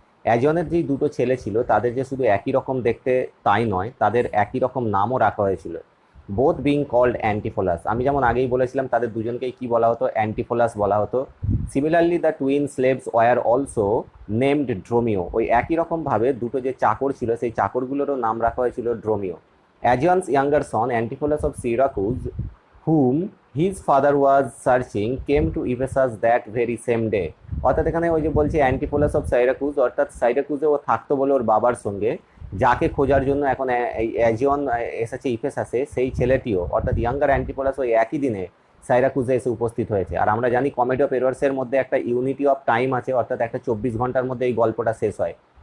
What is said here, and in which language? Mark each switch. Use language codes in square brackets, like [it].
[bn] অ্যাজিয়নের যে দুটো ছেলে ছিল তাদের যে শুধু একই রকম দেখতে তাই নয়, তাদের একই রকম নামও রাখা হয়েছিল। [en] both being called [bn] Antipholus. আমি যেমন আগেই বলেছিলাম তাদের দুজনকেই কি বলা হতো, অ্যান্টিফোলাস বলা হতো। [en] Similarly the twin slaves were also named Dromio. [bn] ওই একই রকমভাবে দুটো যে চাকর ছিল সেই চাকরগুলোরও নাম রাখা হয়েছিল ড্রোমিও। [en] Aegeon's younger son, Antipholus of Syracuse, whom his father was searching, came to Ephesus that very same day. [bn] অর্থাৎ এখানে ওই যে বলছে অ্যান্টিফোলাস অফ সাইরাকুজ, অর্থাৎ সাইরাকুজে ও থাকতো বলে ওর বাবার সঙ্গে, যাকে খোঁজার জন্য এখন এই অ্যাজিয়ন এসেছে ইফেসাসে, সেই ছেলেটিও অর্থাৎ ইয়াঙ্গার অ্যান্টিফোলাস ওই একই দিনে সাইরাকুজে এসে উপস্থিত হয়েছে। আর আমরা জানি কমেডি অফ এরর্সের মধ্যে একটা ইউনিটি অফ টাইম আছে, অর্থাৎ একটা 24 ঘন্টার মধ্যে এই গল্পটা শেষ হয়।